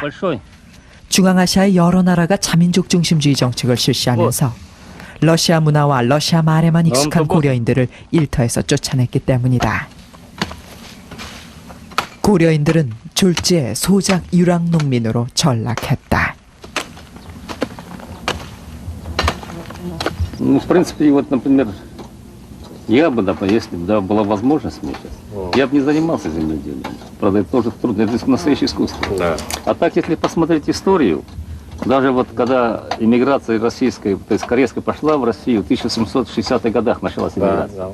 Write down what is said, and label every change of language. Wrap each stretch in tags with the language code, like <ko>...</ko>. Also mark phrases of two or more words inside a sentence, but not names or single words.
<ko>중앙아시아의 여러 나라가 자민족 중심주의 정책을 실시하면서 러시아 문화와 러시아 말에만 익숙한 고려인들을 일터에서 쫓아냈기 때문이다. 고려인들은 졸지에 소작 유랑 농민으로 전락했다.</ko> <ru>Ну, в принципе, вот, например, я бы, если бы была возможность мне сейчас, я бы не занимался земледелием. Правда, это тоже трудно, это настоящее искусство. Да. А так, если посмотреть историю, даже вот когда иммиграция российская, то есть корейская пошла в Россию, в 1760-х годах началась иммиграция.</ru>